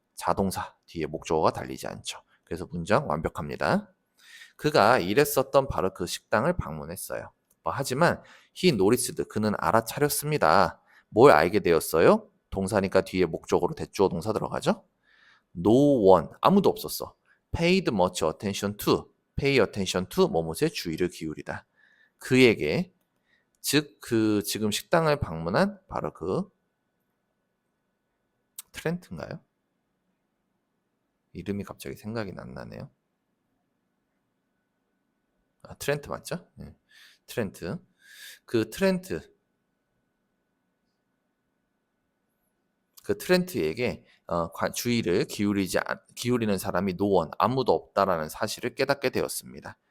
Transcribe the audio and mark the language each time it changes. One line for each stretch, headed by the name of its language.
Korean: 자동사, 뒤에 목적어가 달리지 않죠. 그래서 문장 완벽합니다. 그가 일했었던 바로 그 식당을 방문했어요. 하지만 he noticed, 그는 알아차렸습니다. 뭘 알게 되었어요? 동사니까 뒤에 목적으로 대주어 동사 들어가죠? No one, 아무도 없었어.
English: Paid much attention to, pay attention to
Korean: 뭐뭐에 주의를 기울이다. 그에게, 즉 그 지금 식당을 방문한 바로 그 트렌트인가요? 이름이 갑자기 생각이 안 나네요. 트렌트 맞죠? 네. 트렌트. 그 트렌트에게 주의를 기울이는 사람이 no one, 아무도 없다라는 사실을 깨닫게 되었습니다.